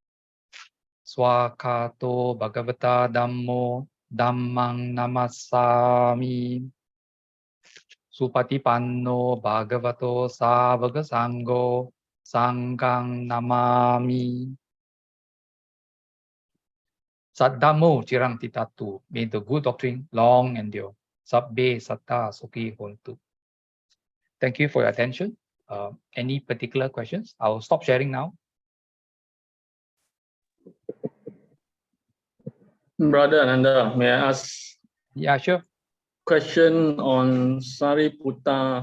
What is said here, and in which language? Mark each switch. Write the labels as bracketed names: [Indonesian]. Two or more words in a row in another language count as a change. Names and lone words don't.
[Pali] Swakato bhagavata dhammo dhammang namassami. Supatipanno bhagavato savaga sangho sanghang namami. Saddhammo cirang titatu. [English] May the good doctrine long endure. [Pali] Sabbe satta sukhi hontu. [English] Thank you for your attention. Any particular questions? I'll stop sharing now. Brother Ananda, may I ask Yeah, sure. question on Sariputta?